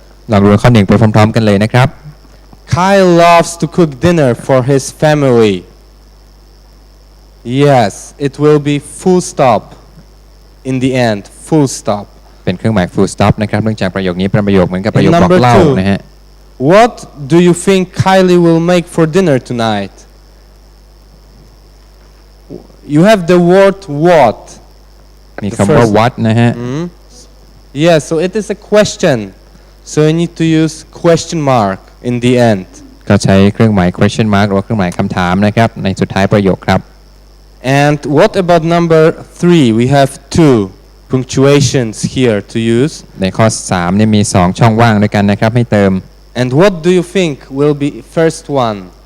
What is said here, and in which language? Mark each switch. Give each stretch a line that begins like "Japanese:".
Thai: ลองดูข้อหนึ่งไปพร้อมๆกันเลยนะครับ
English: Kyle loves to cook dinner for his family. Yes, it will be full stop in the end. Full stop.
Thai: เป็นเครื่องหมาย full stop นะครับเนื่องจากประโยคนี้เป็นประโยคเหมือนกับประโยคบอกเล่านะฮะ
English: What do you think Kylie will make for dinner tonight? You have the word what.
Thai: มีคำว่า what นะฮะ
English: Yeah, so it is a question. So you need to use question mark in the end.
Thai: ก็ใช้เครื่องหมาย question mark หรือว่าเครื่องหมายคำถามนะครับในสุดท้ายประโยคครับ
English: And what about number 3? We have 2 punctuations here to use.
Thai: ในข้อ3เนี่ยมี2ช่องว่างด้วยกันนะครับให้เติม
English: And what do you think will be first one?